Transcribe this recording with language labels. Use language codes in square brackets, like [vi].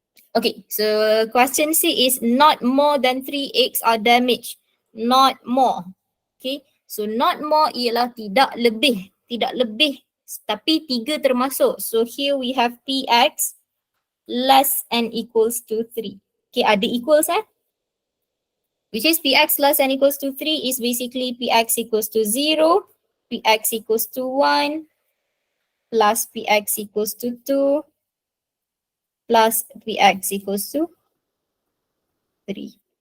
[en] Okay, so question C is not more than 3 eggs are damaged. Not more. Okay, so not more [ms] ialah tidak lebih. Tidak lebih. Tapi 3 termasuk. [en] So here we have Px less and equals to 3. Okay, ada equals which is Px less and equals to 3 is basically Px equals to 0, Px equals to 1, plus Px equals to 2, plus Px equals to 3.